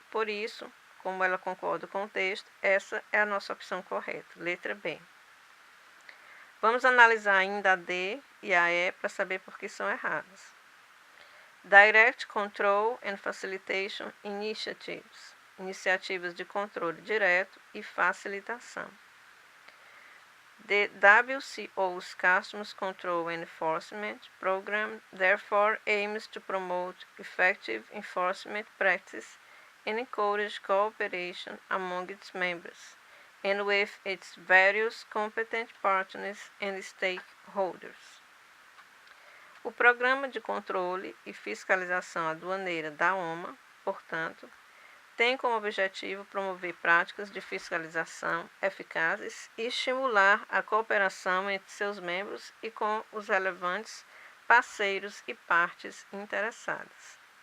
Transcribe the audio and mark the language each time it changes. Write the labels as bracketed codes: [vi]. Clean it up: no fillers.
[pt] Por isso, como ela concorda com o texto, essa é a nossa opção correta, letra B. Vamos analisar ainda a D e a E para saber por que são erradas. [en] Direct Control and Facilitation Initiatives, [pt] iniciativas de controle direto e facilitação. [en] The WCO's Customs Control and Enforcement Program therefore aims to promote effective enforcement practice and encourage cooperation among its members and with its various competent partners and stakeholders. [pt] O Programa de Controle e Fiscalização Aduaneira da OMA, portanto, tem como objetivo promover práticas de fiscalização eficazes e estimular a cooperação entre seus membros e com os relevantes parceiros e partes interessadas.